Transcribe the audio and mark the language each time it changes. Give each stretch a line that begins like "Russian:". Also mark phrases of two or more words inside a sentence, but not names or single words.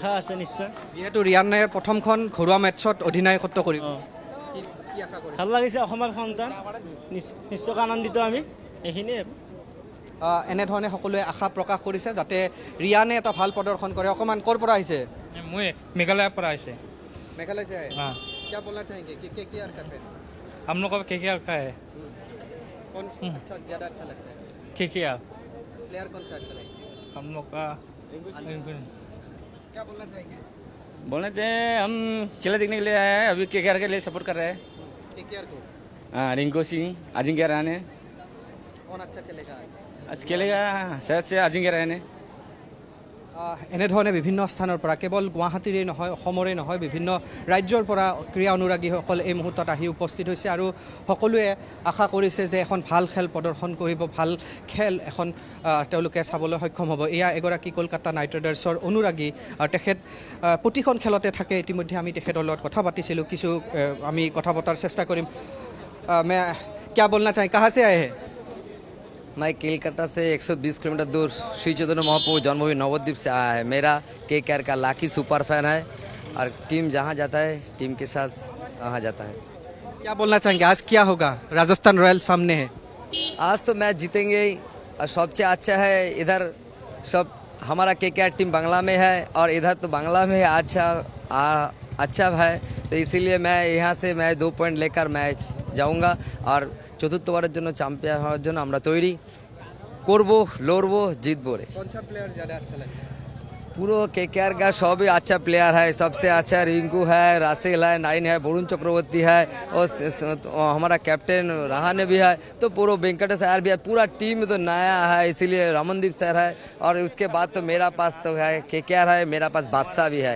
Assamese: আশা আছে নিশ্চয়। যিহেতু ৰিয়ানে প্ৰথমখন ঘৰুৱা মেটছত অধিনায়কত্ব কৰিব, কি আশা কৰিছে? ভাল লাগিছে, অসমৰ সন্তান, নিশ্চয় আনন্দিত আমি, এইখিনিয়ে। এনেধৰণে সকলোৱে আশা প্ৰকাশ কৰিছে যাতে ৰিয়ানে এটা ভাল প্ৰদৰ্শন কৰে। অকণমান ক'ৰ পৰা আহিছে?
Hindi: मैं मेघालय पर आए थे। মেঘালয় से आए। हाँ, क्या बोलना चाहेंगे कि केकेआर का फैन हम लोग का KKR का है। कौन अच्छा ज़्यादा अच्छा लगता है? KKR प्लेयर कौन सा अच्छा लगता है? हम लोग का क्या बोलना चाहेंगे? बोलना चाहिए हम खेला देखने के लिए आए हैं, अभी केकेआर के लिए सपोर्ट कर रहे हैं। केकेआर को हाँ, रिंकू सिंह, अजिंक्य रहाणे कौन अच्छा खेलेगा? आज खेलेगा, शायद से अजिंक्य रहाणे।
Assamese: এনেধৰণে বিভিন্ন স্থানৰ পৰা কেৱল গুৱাহাটীৰে নহয়, অসমৰে নহয়, বিভিন্ন ৰাজ্যৰ পৰা ক্ৰীড়া অনুৰাগীসকল এই মুহূৰ্তত আহি উপস্থিত হৈছে আৰু সকলোৱে আশা কৰিছে যে এখন ভাল খেল প্ৰদৰ্শন কৰিব, ভাল খেল এখন তেওঁলোকে চাবলৈ সক্ষম হ'ব। এয়া এগৰাকী কলকাতা নাইট ৰাইডাৰ্ছৰ অনুৰাগী আৰু তেখেত প্ৰতিখন খেলতে থাকে। ইতিমধ্যে আমি তেখেতৰ লগত কথা পাতিছিলোঁ, কিছু আমি কথা পতাৰ চেষ্টা কৰিম।
Hindi: मैं क्या बोलना चाहें, कहाँ से आए हैं? मैं कोलकाता से 120 किलोमीटर दूर श्री चैतन्य महाप्रभु जन्मभूमि नवद्वीप से आया है। मेरा केकेआर का
English: lucky super fan
Hindi: है और टीम जहाँ जाता है टीम के साथ वहाँ जाता है। क्या बोलना चाहेंगे, आज क्या होगा? राजस्थान रॉयल्स सामने है। आज तो मैच जीतेंगे और सबसे अच्छा है इधर सब हमारा केकेआर टीम बांग्ला में है और इधर तो बांग्ला में अच्छा है, तो इसीलिए मैं यहाँ से मैं 2 पॉइंट लेकर मैच जाऊँगा और
Bangla: চতুর্থবারের জন্য চ্যাম্পিয়ন হওয়ার জন্য আমরা তৈরি করব, লড়বো, জিতবো রে।
Hindi: कौन सा प्लेयर ज़्यादा अच्छा लगता है? पूरा केकेआर का सभी अच्छा प्लेयर है, सबसे अच्छा रिंकू है, रासेल है, नाइन है, वरुण चक्रवर्ती है और हमारा कैप्टन रहाणे भी है, तो पूरा वेंकटेश अय्यर भी है, पूरा टीम तो नया है, इसीलिए रमनदीप सर है और उसके बाद तो मेरा पास तो है केकेआर है, मेरा पास बादशाह भी है।